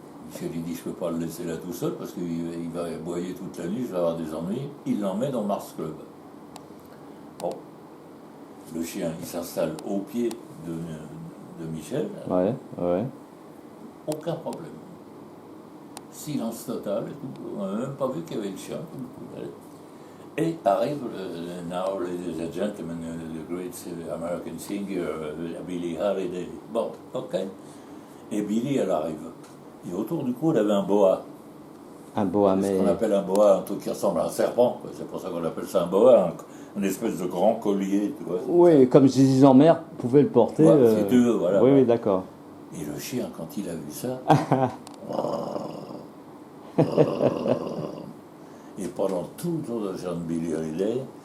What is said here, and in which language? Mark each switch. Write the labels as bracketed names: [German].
[French] Michel, il dit, je peux pas le laisser là tout seul parce qu'il va aboyer toute la nuit, je vais avoir des ennuis. Il l'emmène dans Mars Club. Bon. Le chien, il s'installe au pied de Michel. Ouais. Aucun problème. Silence total. On n'a même pas vu qu'il y avait le chien. Et arrive [English] Now, ladies and gentlemen, the great American singer, Billie Holiday. [French] Bon, ok. Et Billie, elle arrive. Et autour du cou, elle avait un boa. Un boa, Ce qu'on appelle un boa, un truc qui ressemble à un serpent. C'est pour ça qu'on appelle ça un boa, une espèce de grand collier, tu vois. Oui, comme Zizi en mer pouvait le porter. Ouais, si tu veux, voilà. Oui, d'accord. Et le chien, quand il a vu ça, et pendant tout le tour de Jean de Billie Holiday,